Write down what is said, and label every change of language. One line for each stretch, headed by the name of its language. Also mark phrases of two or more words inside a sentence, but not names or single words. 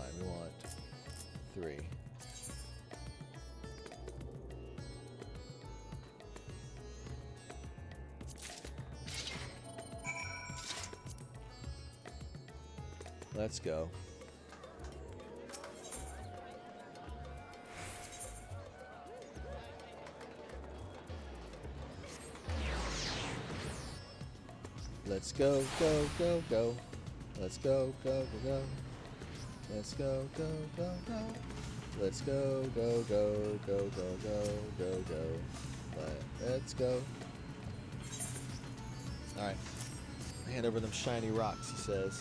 English: We want 3. Let's go. Let's go, go, go, go. Let's go, go, go, go. Let's go, go, go, go. Let's go, go, go, go, go, go, go, go. Let's go. Alright. Hand over them shiny rocks, he says.